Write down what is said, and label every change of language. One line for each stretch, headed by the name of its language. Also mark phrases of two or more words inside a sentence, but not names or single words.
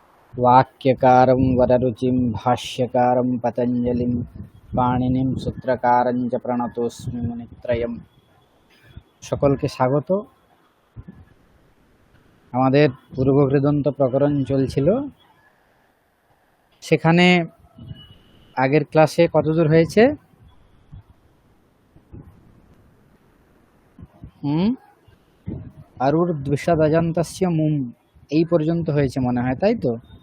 Sanskrit: वाक्यकारं वररुचिं भाष्यकारं पतञ्जलिं पाणिनिं सूत्रकारं च प्रणतोऽस्मि मुनित्रयम्।
Bangla: সকলকে স্বাগত। আমাদের পূর্বকৃদন্ত প্রকরণ চলছিল, সেখানে আগের ক্লাসে কতদূর হয়েছে?
Sanskrit: আরুর দ্বিষাদজান্তস্য মুম,
Bangla: এই পর্যন্ত হয়েছে মনে হয়, তাই তো?